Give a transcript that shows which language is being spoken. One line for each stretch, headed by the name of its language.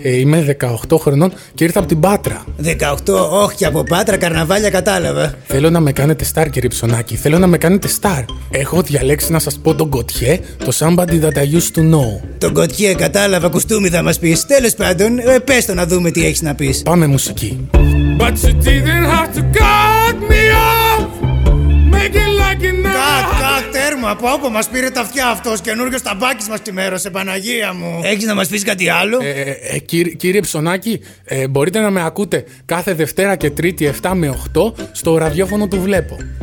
Greek: Είμαι 18 χρονών και ήρθα από την Πάτρα. 18, όχι, και από Πάτρα, καρναβάλια, κατάλαβα. Θέλω να με κάνετε star, κύριε Ψωνάκη. Θέλω να με κάνετε star. Έχω διαλέξει να σας πω τον Gautier, το Somebody That I Used to Know. Τον Gautier, κατάλαβα, κουστούμι θα μας πεις. Τέλος πάντων, πες το να δούμε τι έχεις να πεις. Πάμε μουσική.
English: But you didn't have to cut me off.
Greek: Τέρμα, πω πω, μας πήρε τα αυτιά αυτός. Καινούργιος ταμπάκης μας τιμέρωσε, Παναγία μου. Έχεις να μας πεις κάτι άλλο? Κύριε Ψωνάκη, μπορείτε να με ακούτε κάθε Δευτέρα και Τρίτη 7 με 8 στο ραδιόφωνο του Βλέπω.